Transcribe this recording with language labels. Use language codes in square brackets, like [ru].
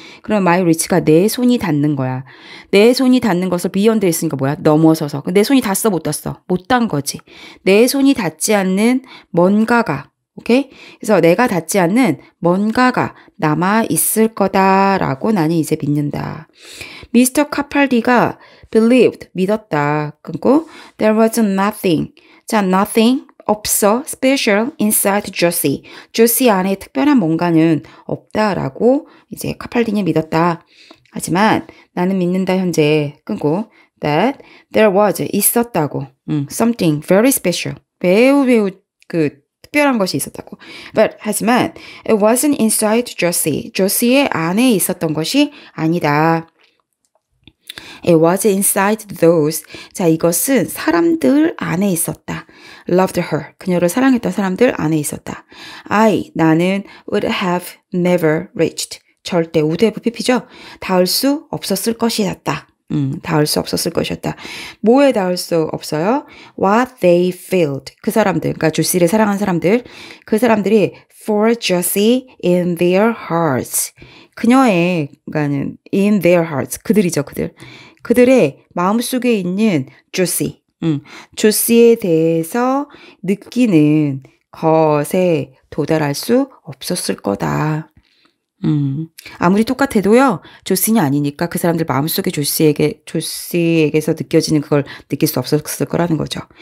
[ko] 그럼 my reach가 내 손이 닿는 거야. 내 손이 닿는 것을 beyond에 있으니까 뭐야? 넘어서서. 내 손이 닿았어, 못 닿았어? 못 닿은 거지. 내 손이 닿지 않는 뭔가가, 오케이? 그래서 내가 닿지 않는 뭔가가 남아 있을 거다라고 나는 이제 믿는다. 미스터 카팔디가 believed, 믿었다. 끊고 [en] there was nothing. [ko] 자, [en] nothing, [ko] 없어, [en] special inside Josie. [ko] Josie 안에 특별한 뭔가는 없다라고 이제 카팔디니 믿었다. 하지만 나는 믿는다 현재 끊고 [en] that there was, [ko] 있었다고. [en] something very special. [ko] 매우 그 특별한 것이 있었다고. [en] But [ko] 하지만 [en] it wasn't inside Josie. [ko] Josie의 안에 있었던 것이 아니다. [en] It was inside those. [ko] 자, 이것은 사람들 안에 있었다. [en] Loved her. [ko] 그녀를 사랑했던 사람들 안에 있었다. 나는 would have never reached. 절대 would have pp죠. 닿을 수 없었을 것이었다. 닿을 수 없었을 것이었다. 뭐에 닿을 수 없어요? [en] What they felt. [ko] 그 사람들, 그러니까 조시를 사랑한 사람들, 그 사람들이 [en] for Josie in their hearts. [ko] 그녀의, 그러니까는 [en] in their hearts. [ko] 그들이죠, 그들. 그들의 마음속에 있는 조시, 조시에 대해서 느끼는 것에 도달할 수 없었을 거다. 아무리 똑같아도요, 조시는 아니니까 그 사람들 마음속에 조시에게서 느껴지는 그걸 느낄 수 없었을 거라는 거죠.